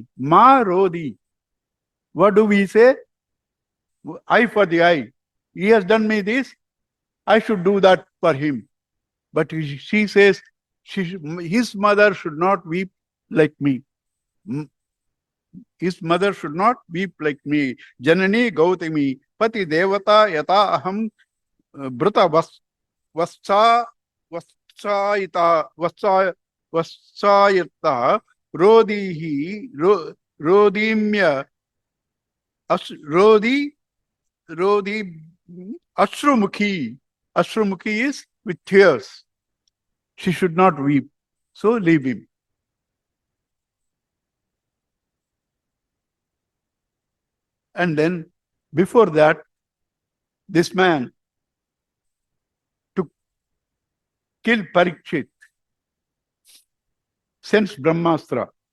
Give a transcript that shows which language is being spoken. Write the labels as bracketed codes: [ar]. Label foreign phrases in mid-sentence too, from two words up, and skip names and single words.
[sa] मा रोदी. [en] What do we say? Eye for the eye. He has done me this. I should do that for him. But she says, his mother should not weep like me. His mother should not weep like me. [sa] जननी गौतमी पति देवता यथा अहं मृत वत्सार्ता रोदिहि रोदिमि रोदी अश्रुमुखी. [en] Ashrumukhi is with tears. She should not weep. So leave him. And then before that, this man to kill Parikshit sends Brahmastra.